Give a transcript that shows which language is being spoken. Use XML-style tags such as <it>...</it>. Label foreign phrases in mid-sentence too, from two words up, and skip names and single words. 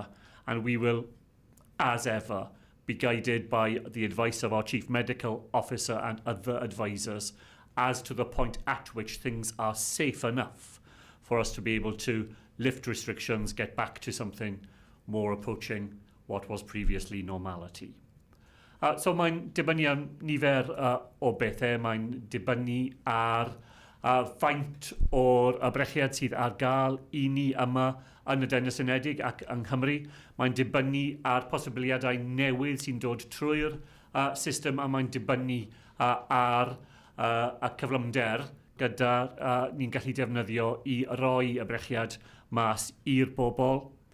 <en>And we will, as ever, be guided by the advice of our Chief Medical Officer and other advisors as to the point at which things are safe enough for us to be able to lift restrictions, get back to something more approaching what was previously normality.</en> <cy>So mae'n dibynnu ar nifer o bethau, mae'n dibynnu ar faint o'r brechiad sydd ar gael I ni yma yn y Deyrnas Unedig ac yng Nghymru. Mae'n dibynnu ar posibiliadau newydd sy'n dod trwy'r system, a mae'n dibynnu ar y cyflymder gyda ni'n gallu defnyddio I roi y brechiad mas i'r bobl.</cy>